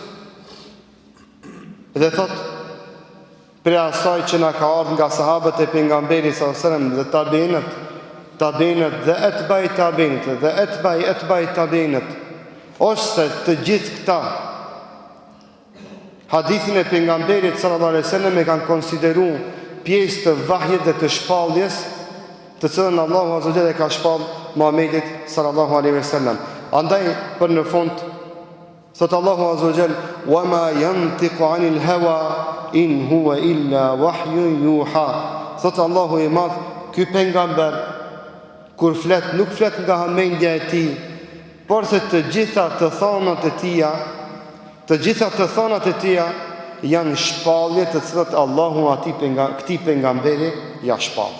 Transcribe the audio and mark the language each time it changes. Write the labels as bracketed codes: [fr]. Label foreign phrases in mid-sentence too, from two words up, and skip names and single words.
[sq] dhe thot për asaj që na ka ardhur nga sahabët e pejgamberit [ar] صلى الله عليه وسلم [sq] dhe tabiinët dhe etbai tabiinët, ose të gjithë këta hadithin e pejgamberit [ar] صلى الله عليه وسلم [sq] e kanë konsideruar pjesë të vahjet dhe të shpalljes të cilën Allahu [ar] عز وجل [sq] ka shpall Muhamedit [ar] صلى الله عليه وسلم. [sq] Andaj për në fund thot Allahu [ar] عز وجل وما ينطق عن الهوى إن هو إلا وحي يوحى. [sq] Thot Allahu i madh, ky pejgamber kur flet nuk flet nga hamendja e tij, por se të gjitha të thonat e tija janë shpallje të cilat Allahu këtij pejgamberi ja shpall.